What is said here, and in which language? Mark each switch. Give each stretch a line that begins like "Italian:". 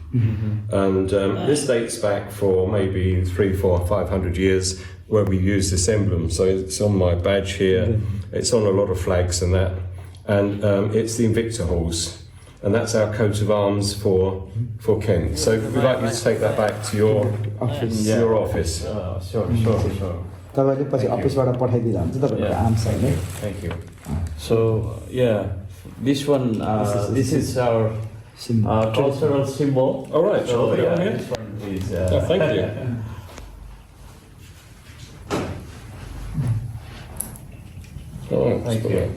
English: And this dates back for maybe 300, 400, 500 years, where we use this emblem. So it's on my badge here. It's on a lot of flags and that. And it's the Invicta Horse. And that's our coat of arms for Kent. So we'd like you to take that back to your office. Sure.
Nepali: तपाईँले पछि अफिसबाट पठाइदिँदा हुन्छ तपाईँको arms हैन.
English: Thank you. So this one, this is our cultural symbol. All right. So this one is. Thank you. Thank you.